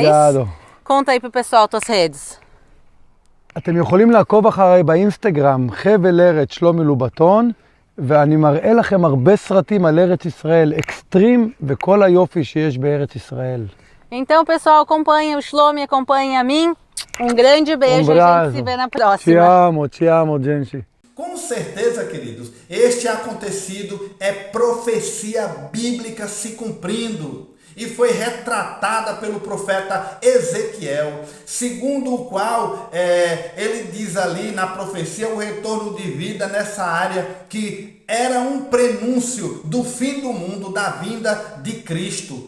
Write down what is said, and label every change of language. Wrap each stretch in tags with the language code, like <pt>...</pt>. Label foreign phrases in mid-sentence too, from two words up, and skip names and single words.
<pt>Obrigado. Conta aí pro pessoal tuas redes.</pt> <he>אתם יכולים לעקוב אחריי באינסטגרם חבל ארץ שלומי לובטון, ואני מראה לכם הרבה סרטים על ארץ ישראל, אקסטרים וכל היופי שיש בארץ ישראל.</he> <pt>Então, pessoal, acompanha o Shlomi, acompanha a mim. Um grande beijo e a gente se vê na próxima. Te amo, gente. Com certeza, queridos, este acontecido é profecia bíblica se cumprindo e foi retratada pelo profeta Ezequiel, segundo o qual ele diz ali na profecia o retorno de vida nessa área que era um prenúncio do fim do mundo, da vinda de Cristo.</pt>